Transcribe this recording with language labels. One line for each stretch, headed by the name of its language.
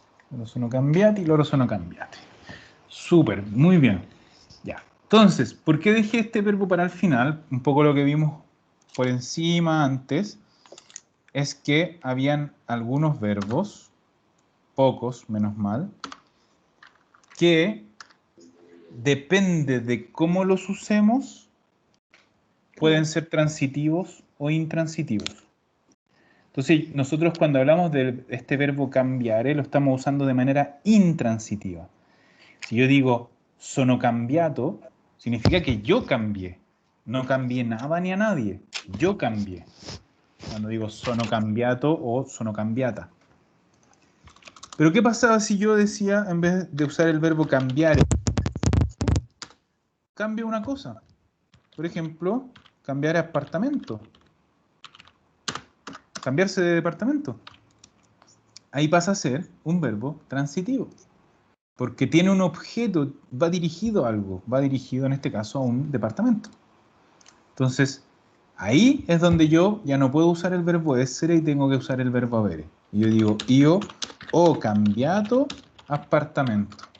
Italian: Loro sono cambiati, loro sono cambiati.
Spanish: Súper, muy bien. Ya. Entonces, ¿por qué dejé este verbo para el final? Un poco lo que vimos por encima antes, es que habían algunos verbos, pocos, menos mal, que depende de cómo los usemos, pueden ser transitivos o intransitivos. Entonces, nosotros cuando hablamos de este verbo cambiare, lo estamos usando de manera intransitiva. Si yo digo sono cambiato, significa que yo cambié. No cambié nada ni a nadie. Yo cambié. Cuando digo sono cambiato o sono cambiata. Pero ¿qué pasaba si yo decía, en vez de usar el verbo cambiare, cambio una cosa. Por ejemplo, cambiar apartamento. Cambiarse de departamento. Ahí pasa a ser un verbo transitivo. Porque tiene un objeto, va dirigido a algo. Va dirigido en este caso a un departamento. Entonces, ahí es donde yo ya no puedo usar el verbo essere y tengo que usar el verbo avere. Y yo digo,
Italian: io ho cambiato appartamento.